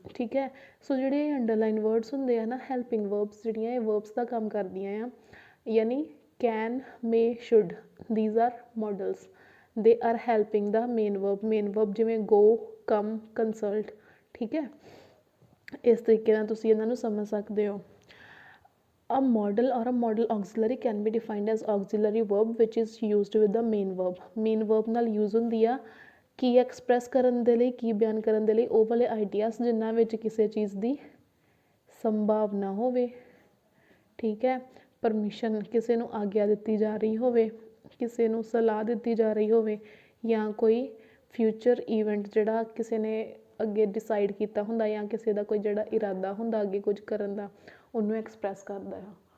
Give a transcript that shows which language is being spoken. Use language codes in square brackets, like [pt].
[pa] ਠੀਕ ਹੈ, ਸੋ ਜਿਹੜੇ ਅੰਡਰਲਾਈਨ ਵਰਡਸ ਹੁੰਦੇ ਆ ਨਾ ਹੈਲਪਿੰਗ ਵਰਬਸ, ਜਿਹੜੀਆਂ ਇਹ ਵਰਬਸ ਦਾ ਕੰਮ ਕਰਦੀਆਂ ਆ, ਯਾਨੀ can, may, should, [en] These are modals. They are helping the main verb. Main verb ਜਿਵੇਂ go, come, consult. [pa] ਠੀਕ ਹੈ, ਇਸ ਤਰੀਕੇ ਨਾਲ ਤੁਸੀਂ ਇਹਨਾਂ ਨੂੰ ਸਮਝ ਸਕਦੇ ਹੋ। [en] A model or a model auxiliary can be defined as auxiliary verb which is used with the main verb. [pa] Main verb ਨਾਲ use ਹੁੰਦੀ ਆ ਕੀ ਐਕਸਪ੍ਰੈਸ ਕਰਨ ਦੇ ਲਈ, ਕੀ ਬਿਆਨ ਕਰਨ ਦੇ ਲਈ, ਉਹ ਵਾਲੇ ਆਈਡੀਆਸ ਜਿਨ੍ਹਾਂ ਵਿੱਚ ਕਿਸੇ ਚੀਜ਼ ਦੀ ਸੰਭਾਵਨਾ ਹੋਵੇ। ਠੀਕ ਹੈ, ਪਰਮਿਸ਼ਨ, ਕਿਸੇ ਨੂੰ ਆਗਿਆ ਦਿੱਤੀ ਜਾ ਰਹੀ ਹੋਵੇ, ਕਿਸੇ ਨੂੰ ਸਲਾਹ ਦਿੱਤੀ ਜਾ ਰਹੀ ਹੋਵੇ, ਜਾਂ ਕੋਈ ਫਿਊਚਰ ਈਵੈਂਟ ਜਿਹੜਾ ਕਿਸੇ ਨੇ ਅੱਗੇ ਡਿਸਾਈਡ ਕੀਤਾ ਹੁੰਦਾ, ਜਾਂ ਕਿਸੇ ਦਾ ਕੋਈ ਜਿਹੜਾ ਇਰਾਦਾ ਹੁੰਦਾ ਅੱਗੇ ਕੁਝ ਕਰਨ ਦਾ, ਉਹਨੂੰ ਐਕਸਪ੍ਰੈਸ ਕਰਦਾ ਆ।